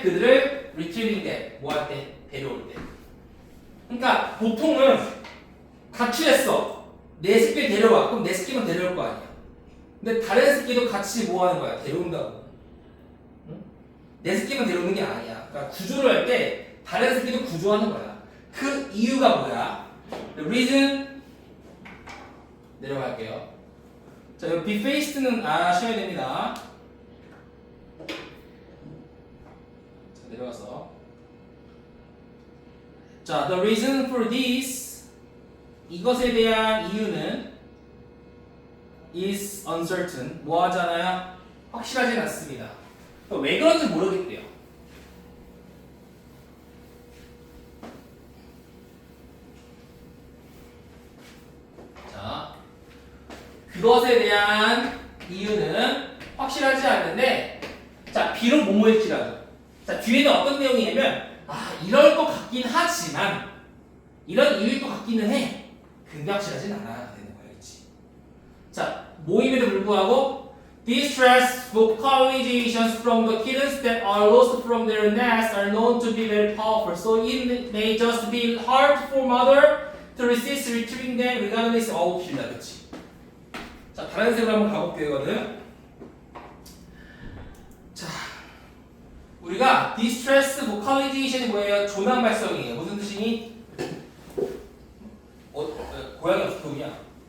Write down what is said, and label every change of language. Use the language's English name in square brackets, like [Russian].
[Korean] 그들을 retrieving 때, 뭐 할 때? 데려올 때. 그러니까 보통은 가출했어. 내 새끼를 데려와. 그럼 내 새끼만 데려올 거 아니야. 근데 다른 새끼도 같이 뭐 하는 거야? 데려온다고. 응? 내 새끼만 데려오는 게 아니야. 그러니까 구조를 할 때 다른 새끼도 구조하는 거야. 그 이유가 뭐야? [English] The reason [Korean] 내려갈게요. 자, 이 be faced는 아셔야 됩니다. 자, 내려가서 자, [English] the reason for this [Korean] 이것에 대한 이유는 [English] is uncertain [Korean] 뭐 하잖아요? 확실하진 않습니다. 왜 그런지 모르겠대요. 자, 그것에 대한 이유는 확실하지 않는데, 자, 비록 뭐뭐일지라도, 자, 뒤에는 어떤 내용이냐면, 아, 이럴 것 같긴 하지만, 이런 이유일 것 같기는 해. 근데 확실하진 않아. 되는 거야, 그렇지? [English] 자, [Korean] 모임에도 불구하고, [English] distress vocalizations from the kittens that are lost from their nest are known to be very powerful. So it may just be hard for mother to resist retrieving them regardless. [Korean] 어우 길다, 그렇지? 자, 다른 색으로 한번 가볼게요, 이거는. 자, 우리가 distress vocalization이 뭐예요? 조난 발성이에요. 무슨 뜻이니? 고양이 어떻게 우냐?